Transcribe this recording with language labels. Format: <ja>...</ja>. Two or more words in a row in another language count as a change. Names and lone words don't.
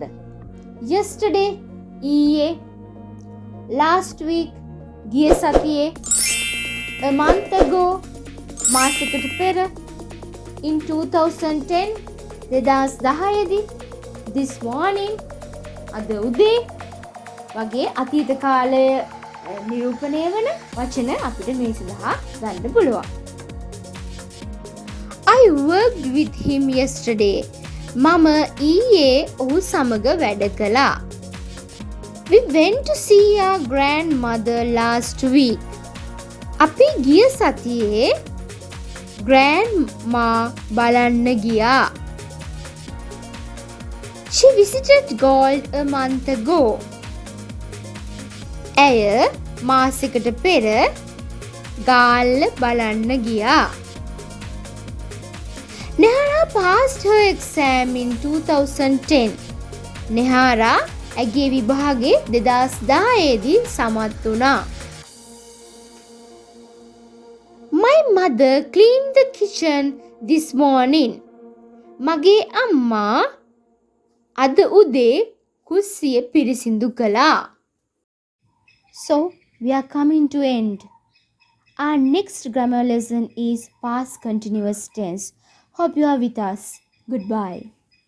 <en>Yesterday ඊයේ, last week</en> <si>ගිය සතියේ,</si> <en>a month ago</en> <si>මාසයකට පෙර,</si> <en>in 2010 2010 දී, this morning</en> <si>අද උදේ වගේ අතීත කාලය නිරූපණය වන වචන අපිට මේ සඳහා ගන්න පුළුවන්.</si> <en>I worked with him yesterday.</en> <si>මම ඊයේ ඔහු සමග වැඩ කළා.</si> <en>We went to see our grandmother last week.</en> <si>අපි ගිය සතියේ grandma බලන්න ගියා.</si> <en>She visited Galle a month ago.</en> <si>ඇය මාසයකට පෙර ගාල්ල බලන්න ගියා.</si> <en>Nehara passed her exam in 2010.</en> <si>Nehara ඇගේ විභාගේ 2010 දී සමත් වුණා.</si> <en>My mother cleaned the kitchen this morning.</en> <si>මගේ අම්මා අද උදේ කුස්සිය පිරිසිදු කළා.</si> <en>So, we are coming to end. Our next grammar lesson is past continuous tense. Hope you are with us. Goodbye.</en>